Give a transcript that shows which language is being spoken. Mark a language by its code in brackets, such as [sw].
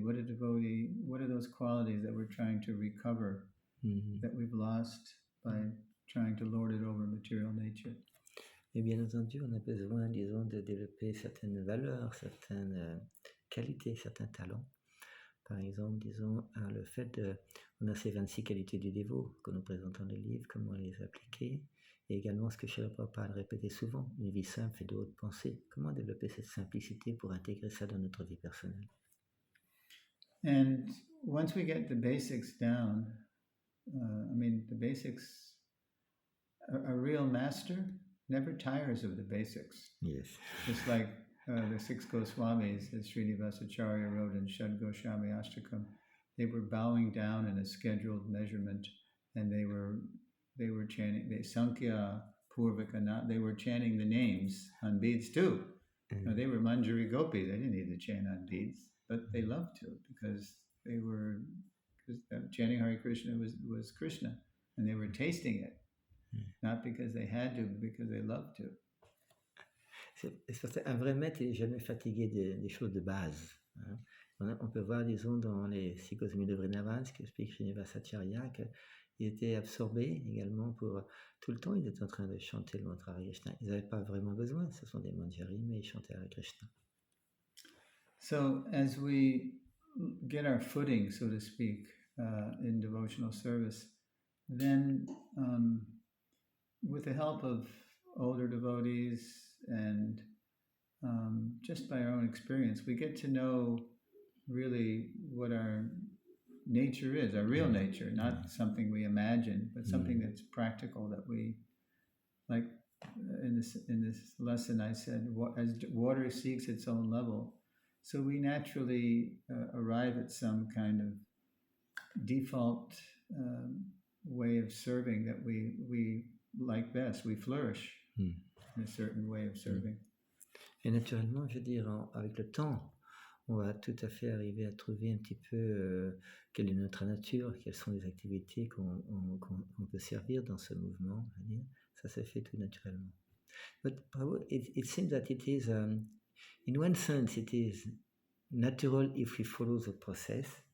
[en] What are those qualities that we're trying to recover, that we've lost by trying to lord it over material nature? [fr] Et bien entendu, on a besoin, disons, de développer certaines valeurs, certaines qualités, certains talents. Par exemple, disons, le fait on a ces 26 qualités du dévot que nous présentons dans le livre, comment les appliquer, et également ce que Srila Prabhupada répétait souvent, une vie simple et de haute pensée. Comment développer cette simplicité pour intégrer ça dans notre vie personnelle? [en] And once we get the basics down, the basics, a real master never tires of the basics. Yes. Just like the 6 Goswamis that Srinivasacharya wrote in Shad Goswami Ashtakam. they were bowing down in a scheduled measurement, and they were chanting, they Sankhya, Purvakana, they were chanting the names on beads too. Now, they were Manjari Gopi, they didn't need to chant on beads, but they loved to because they were chanting Hare Krishna was Krishna, and they were tasting it, not because they had to, but because they loved to. [fr] Un vrai maître n'est jamais fatigué des choses de base. Hein. On peut voir, disons, dans les psychosmies de Vrindavan, ce qu'explique Srinivasacharya, qu'ils étaient absorbés également pour tout le temps, ils étaient en train de chanter le mantra Hare Krishna. Ils n'avaient pas vraiment besoin, ce sont des manjaris, mais ils chantaient Hare Krishna. [en] So, as we get our footing, so to speak, in devotional service, then with the help of older devotees and just by our own experience, we get to know really what our nature is, our real nature, not something we imagine, but something that's practical, that we, like in this lesson I said, as water seeks its own level, so we naturally arrive at some kind of default way of serving that we like best. We flourish in a certain way of serving. [fr] Et naturellement, je veux dire, avec le temps, on va tout à fait arriver à trouver un petit peu quelle est notre nature, quelles sont les activités qu'on peut servir dans ce mouvement. Je veux dire. Ça se fait tout naturellement. [en] But it seems that it is, in one sense, it is natural if we follow the process.